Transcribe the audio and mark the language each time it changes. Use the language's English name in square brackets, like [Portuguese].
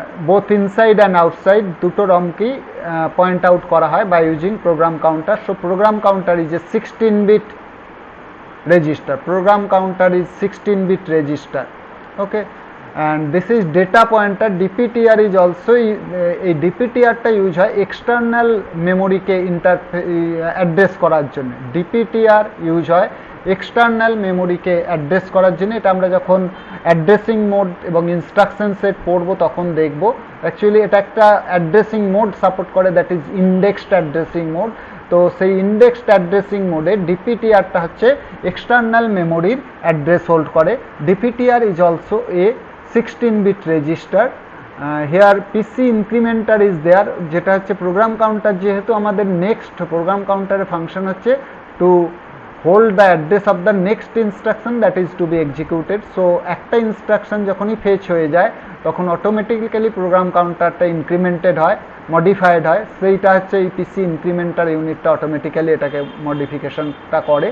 [English] Both inside and outside [Bangla] দুটো ROM কি [English] point out [Bangla] করা হয় [English] by using program counter. So program counter is a 16-bit register. Program counter is 16-bit register. Okay. And this is data pointer. DPTR is also [Bangla] এই DPTR-টা use হয় external মেমোরিকে address করার জন্য। DPTR use হয় external মেমোরিকে address করার জন্য। এটা আমরা যখন অ্যাড্রেসিং মোড এবং ইনস্ট্রাকশন সেট পড়বো তখন দেখব। অ্যাকচুয়ালি এটা একটা অ্যাড্রেসিং মোড সাপোর্ট করে, [English] That is indexed addressing mode. [Bangla] তো সেই ইন্ডেক্সড অ্যাড্রেসিং মোডে ডিপিটিআরটা হচ্ছে এক্সটার্নাল মেমোরির অ্যাড্রেস হোল্ড করে। [English] DPTR is also a 16-bit register. Here PC incrementer is there, [Bangla] যেটা হচ্ছে প্রোগ্রাম কাউন্টার। যেহেতু আমাদের নেক্সট প্রোগ্রাম কাউন্টারের ফাংশন হচ্ছে [English] To hold the address of the next instruction that is to be executed. [Bangla] So একটা instruction যখনই fetch হয়ে যায় তখন অটোমেটিক্যালি প্রোগ্রাম কাউন্টারটা ইনক্রিমেন্টেড হয়, মডিফাইড হয়। সেইটা হচ্ছে এই পিসি ইনক্রিমেন্টার ইউনিটটা অটোমেটিক্যালি এটাকে মডিফিকেশনটা করে।